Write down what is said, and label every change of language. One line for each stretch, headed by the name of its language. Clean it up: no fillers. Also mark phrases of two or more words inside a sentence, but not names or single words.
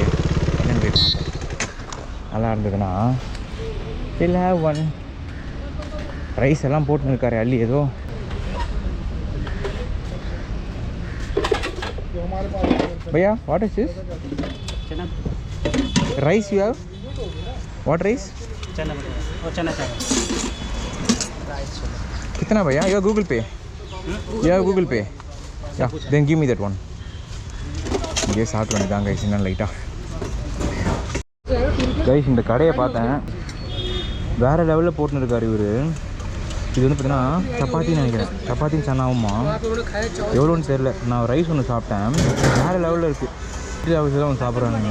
Tamil: என்னென்னு போய் நல்லா இருந்ததுன்னா இல்லை
English: one rice
Tamil: எல்லாம் போட்டுன்னு இருக்காரு அள்ளி.
English: ஏதோ भैया what is this?
Hindi: चना
English: Rice you have? What rice?
Hindi: चना और चना चावल कितना भैया?
English: You have Google Pay? You have Google Pay? Yeah, then give me that one.
Tamil: இங்கே சாப்பிட்டு வந்துட்டாங்க கைஸ். இன்னும் லைட்டாக கைஸ் இந்த கடையை பார்த்தேன். வேறு லெவலில் போட்டுன்னு இருக்கார் இவர். இது வந்து பார்த்தீங்கன்னா சப்பாத்தின்னு நினைக்கிறேன். சப்பாத்தின்னு சன்னாவுமா எவ்வளோன்னு தெரியல. நான் ரைஸ் ஒன்று சாப்பிட்டேன். வேறு லெவலில் இருக்குது. இட்லி ஆஃபீஸில் ஒன்று சாப்பிட்றாங்க.